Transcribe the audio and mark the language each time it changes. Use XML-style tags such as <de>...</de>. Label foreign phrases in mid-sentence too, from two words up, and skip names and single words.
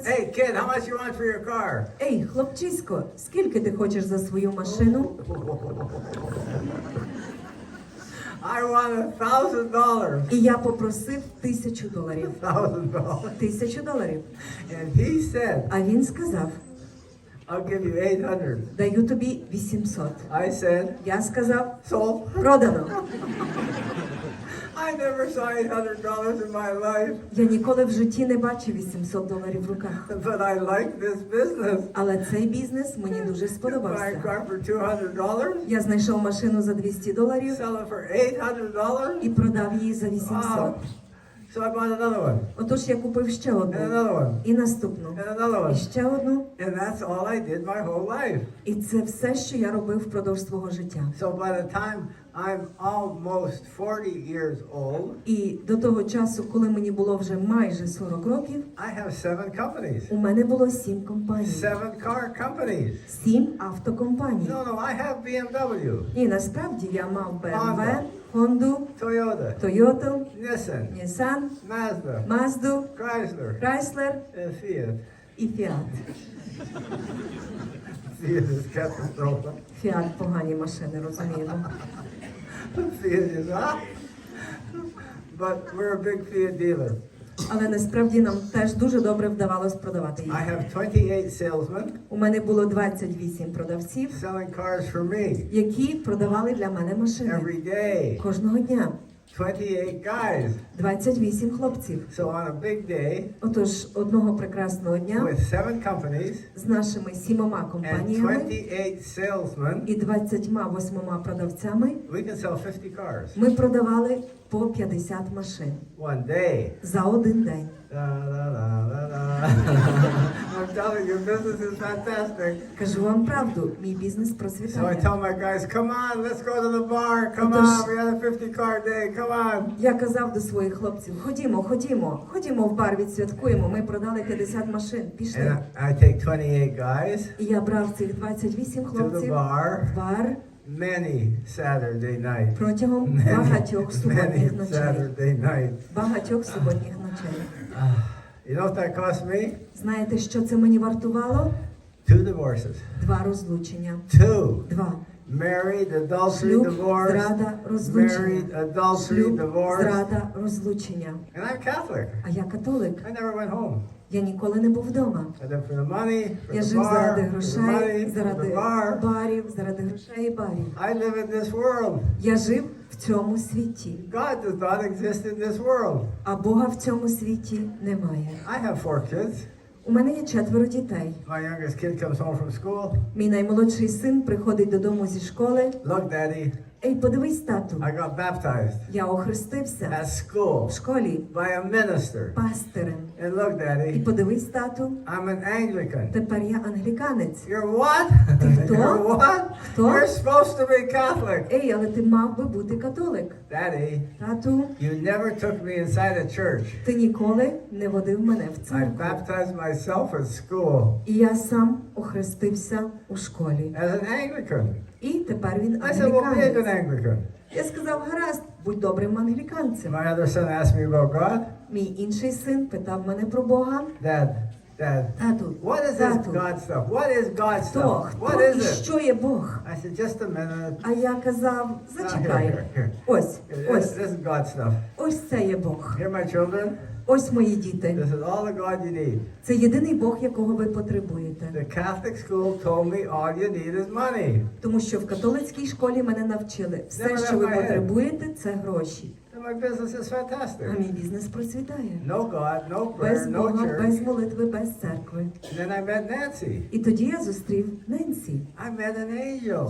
<en>Hey kid, how much you want for your car?</en> <uk>Ей, хлопчисько, скільки ти хочеш за свою машину?</uk> <en>I want $1,000.</en> <uk>І я попросив $1000.</uk> <en>$1,000.</en> <uk>$1000.</uk> <en>And he said,</en> <uk>А він сказав:</uk> <en>I'll give you 800.</en> <uk>даю тобі 800.</uk> <en>I said,</en> <uk>Я сказав:</uk> <en>sold.</en> <uk>продано.</uk> <en>I never saw $800 in my life,</en> <uk>Я ніколи в житті не бачив $800 в руках.</uk> <en>but I like this business.</en> <uk>Але цей бізнес мені дуже</uk> <en>Buy a</en> <uk>сподобався.</uk> <en>car for $200,</en> <uk>Я знайшов машину за $200</uk> <en>sell it for $800.</en> <uk>і продав її за 800.</uk> <en>Wow. So I bought another one,</en> <uk>Отож я купив ще</uk> <en>and</en> <uk>одну,</uk> <en>another one,</en> <uk>і наступну,</uk> <en>and another</en> <uk>і</uk> <en>one.</en> <uk>ще одну.</uk> <en>And that's all I did my whole life.</en> <uk>І це все, що я робив впродовж свого життя.</uk> <en>So by the time I'm almost 40 years old,</en> <uk>І до того часу, коли мені було вже майже 40 років,</uk> <en>I have 7 companies.</en> <uk>у мене було 7 компаній.</uk> <en>7 car companies.</en> <uk>7 автокомпаній.</uk> <en>No, I have BMW,</en> <uk>І насправді я мав BMW,</uk> <en>Honda.</en> <uk>Honda,</uk> <en>Toyota,</en> <uk>Toyota,</uk> <en>Nissan,</en> <uk>Nissan,</uk> <en>Mazda,</en> <uk>Mazda,</uk> <en>Chrysler,</en> <uk>Chrysler</uk> <en>and Fiat.</en> <uk>і Fiat.</uk> <en>Fiat is catastrophe.</en> <uk>Fiat – погані машини, розуміємо.</uk> <en>Fiat is but we're a big Fiat dealer.</en> <uk>Але насправді нам теж дуже добре вдавалось продавати їх.</uk> <en>I have 28 salesmen</en> <uk>У мене було 28 продавців,</uk> <en>selling cars for me</en> <uk>які продавали для мене машини.</uk> <en>every day.</en> <uk>Кожного дня.</uk> <en>28 guys.</en> <uk>28 хлопців.</uk> <en>So on a big day,</en> <uk>Отож, одного прекрасного дня</uk> <en>with 7 companies</en> <uk>з нашими 7</uk> <en>and</en> <uk>компаніями</uk> <en>28 salesmen,</en> <uk>і 28 продавцями</uk> <en>we can sell 50 cars</en> <uk>ми продавали по 50 машин</uk> <en>one day.</en> <uk>за один день.</uk> <en>I'm telling you, business is fantastic.</en> <uk>Кажу вам правду, мій бізнес</uk> <en>So I</en> <uk>процвітає.</uk> <en>tell my guys, come on, let's go to the bar. Come on, we had a 50 car day. Come on.</en> <uk>Я казав до своїх хлопців, ходімо в бар, відсвяткуємо. Ми продали 50 машин,</uk> <en>And</en> <uk>пішли.</uk> <en>I take 28 guys</en> <uk>І я брав цих 28</uk> <en>to the</en> <uk>хлопців</uk> <en>bar</en> <uk>в бар</uk> <en>many Saturday nights.</en> <uk>протягом багатьох суботніх</uk> <en>Many</en> <uk>ночей.</uk> <en>Saturday nights.</en> <uk>Багатьох суботніх ночей.</uk> <en>You know what that cost me?</en> <uk>Знаєте, що це мені вартувало?</uk> <en>2 divorces.</en> <uk>2 розлучення.</uk> <en>2.</en> <uk>2.</uk> <en>Married, adultery,</en> <uk>Шлюб,</uk> <en>divorce.</en> <uk>зрада, розлучення.</uk> <en>Married, adultery,</en> <uk>Шлюб,</uk> <en>divorce.</en> <uk>зрада, розлучення.</uk> <en>And I'm Catholic.</en> <uk>А я католик.</uk> <en>I never went home.</en> <uk>Я ніколи не був вдома.</uk> <en>I lived for the money, for</en> <uk>Я</uk> <en>the</en> <uk>жив заради</uk> <en>bar, for the</en> <uk>грошей,</uk> <en>money, for</en> <uk>заради</uk> <en>the bar.</en> <uk>барів, заради грошей і барів.</uk> <en>I live in this world.</en> <uk>Я жив в цьому світі,</uk> <en>God does not exist in this world.</en> <uk>а Бога в цьому світі немає.</uk> <en>I have 4 kids.</en> <uk>У мене є 4 дітей.</uk> <en>My youngest kid comes home from school.</en> <uk>Мій наймолодший син приходить додому зі школи.</uk> <en>Look, Daddy,</en> <uk>Ей, подивись, тату,</uk> <en>I got baptized</en> <uk>я охрестився</uk> <en>at school</en> <uk>в школі</uk> <en>by a minister.</en> <uk>пастирем.</uk> <en>And look,</en> <uk>І</uk> <en>Daddy,</en> <uk>подивись, тату,</uk> <en>I'm an Anglican.</en> <uk>тепер я англіканець.</uk> <en>You're what?</en> <uk>Ти хто?</uk> <en>You're what?</en> <uk>Хто?</uk> <en>You're supposed to be Catholic.</en> <uk>Ей, але ти мав би бути католик.</uk> <en>Daddy,</en> <uk>Тату,</uk> <en>you never took me inside a church.</en> <uk>ти ніколи не водив мене в</uk> <en>I</en> <uk>церкву.</uk> <en>baptized myself at school</en> <uk>І я сам охрестився у школі.</uk> <en>as an Anglican.</en> <uk>І тепер він</uk> <en>I said, well, be a good</en> <uk>англіканець.</uk> <en>Anglican.</en> <uk>Я сказав, гаразд, будь добрим англіканцем.</uk> <en>My other son asked me about God.</en> <uk>Мій інший син питав мене про Бога.</uk> <en>Dad,</en> <uk>Тату,</uk> <en>what is this</en> <uk>тату,</uk> <en>God stuff? What is God</en> <uk>хто,</uk> <en>stuff?</en> <uk>хто</uk> <en>What is</en> <uk>і</uk> <en>it?</en> <uk>що є Бог?</uk> <en>I said, just a minute.</en> <uk>А я казав, зачекай,</uk> <en>Here.</en> <uk>ось,</uk> <en>This</en> <uk>ось,</uk> <en>is God stuff.</en> <uk>ось це є Бог.</uk> <en>Here, my children,</en> <uk>Ось мої діти.</uk> <en>this is all the God you need.</en> <uk>Це єдиний Бог, якого ви потребуєте.</uk> <en>The Catholic school told me all you need is money.</en> <uk>Тому що в католицькій школі мене навчили, все, що ви потребуєте, це гроші.</uk> <en>And my business is</en> <uk>А</uk> <en>fantastic.</en> <uk>мій бізнес процвітає.</uk> <en>No God, no</en> <uk>Без</uk> <en>prayer, no</en> <uk>Бога,</uk> <en>church.</en> <uk>без молитви, без церкви.</uk> <en>And then I met Nancy.</en> <uk>І тоді я зустрів Ненсі.</uk> <en>I met an angel.</en>